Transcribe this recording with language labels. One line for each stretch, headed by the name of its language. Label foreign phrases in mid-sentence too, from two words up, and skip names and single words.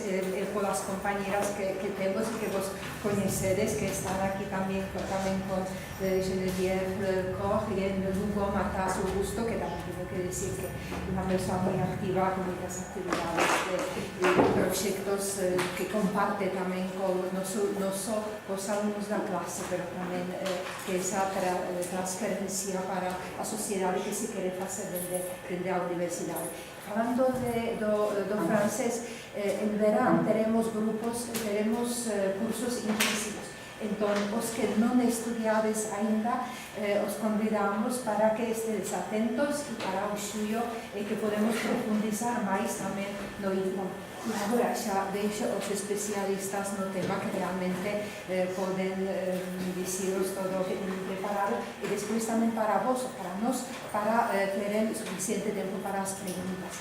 Spanish: con las compañeras que tenemos y que vos conocedes, que están aquí también con Geneviève Koch y en Lugo Matas Augusto, que también tengo que decir que es una persona muy activa con muchas actividades de proyectos que comparte también con no solo los alumnos de la clase, pero también que esa transferencia para la sociedad que se quiere hacer desde la universidad. Hablando de francés, en verano tenemos cursos intensivos.
Galician: Entonces, os que non estudiades ainda, os convidamos para que estedes atentos e para o xuyo que podemos profundizar máis tamén no idioma. E agora xa deixo os especialistas no tema que realmente poden diciros todo o que teñen preparado, e despois tamén para vos, para nós, para ter suficiente tempo para as preguntas.